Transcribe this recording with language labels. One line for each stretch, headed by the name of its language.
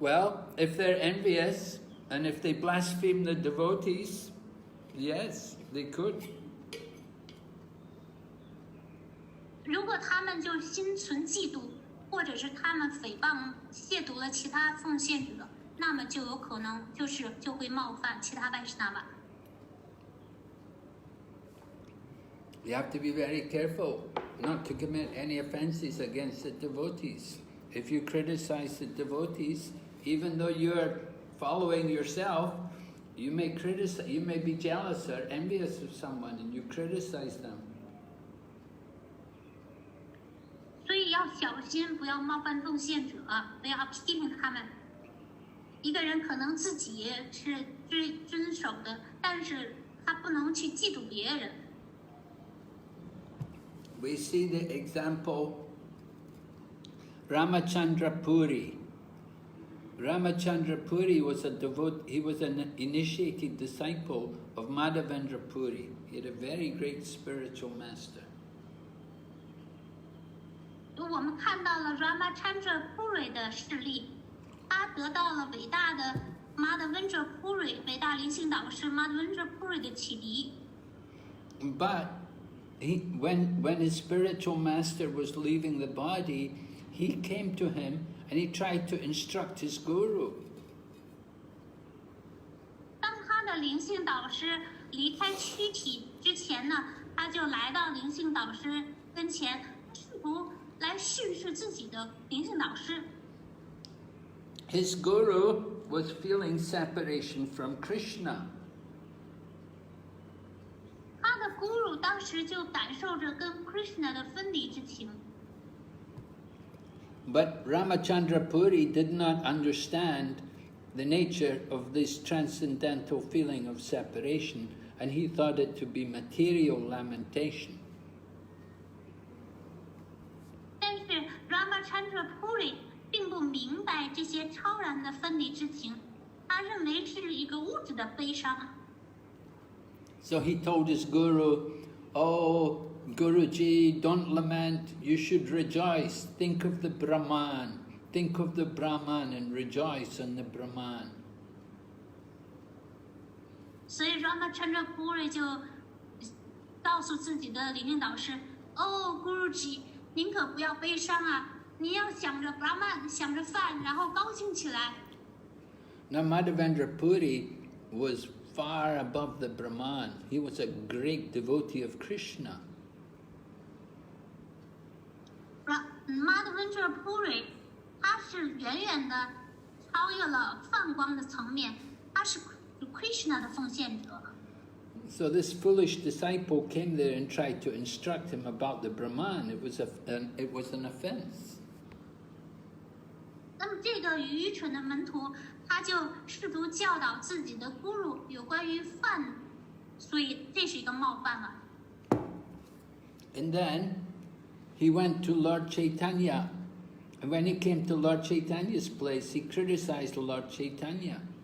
English: Well, if they're envious and if they blaspheme the devotees, yes, they could.
Chinese: 如果他们就心存嫉妒，或者是他们诽谤、亵渎了其他奉献者，那么就有可能就会冒犯其他外士那瓦。
English: You have to be very careful not to commit any offenses against the devotees. If you criticize the devotees, even though you're following yourself, You may criticize, you may be jealous or envious of someone and you criticize them.
Chinese: 所以要小心，不要冒犯奉献者，不要批评他们。一个人可能自己是遵守的，但是他不能去嫉妒别人。
English: We see the example Ramachandra Puri. Ramachandra Puri was he was an initiated disciple of Madhavendra Puri. He had a very great spiritual master.
Chinese: 我们看到了 Ramachandra Puri 的事例，他得到了伟大的 Madhavendra Puri 伟大灵性导师 Madhavendra Puri 的启迪。
English: But when his spiritual master was leaving the body, he came to him and he tried to instruct his guru.
Chinese: 当他的灵性导师离开躯体之前呢，他就来到灵性导师跟前，试图来训示自己的灵性导师。
English: His guru was feeling separation from Krishna.
Chinese: 他的 guru 当时就感受着跟 Krishna 的分离之情。
English: But Ramachandra Puri did not understand the nature of this transcendental feeling of separation, and he thought it to be material lamentation.
Chinese: 但是 Ramachandra Puri 并不明白这些超然的分离之情，他认为是一个物质的悲伤。
English: So he told his guru, "Oh, Guruji, don't lament, you should rejoice. Think of the Brahman. Think of the Brahman and rejoice in the Brahman."
Chinese: 所以 Ramachandra Puri 就告诉自己的灵性导师：“哦 ，Guruji， 您可不要悲伤啊，您要想着 Brahman， 想着饭，然后高兴起来。”
English: Now Madhavendra Puri was far above the Brahman. He was a great devotee of Krishna.
Chinese: Madhavendra Puri 他是远远的超越了泛光的层面，他是 Krishna 的奉献者。
English: So this foolish disciple came there and tried to instruct him about the Brahman. It was an offense.
Chinese: 那么这个愚蠢的门徒，他就试图教导自己的 guru 有关于饭，所以这是一个冒犯了。
English: And then he went to Lord Caitanya. And when he came to Lord Chaitanya's place, he criticized Lord Caitanya.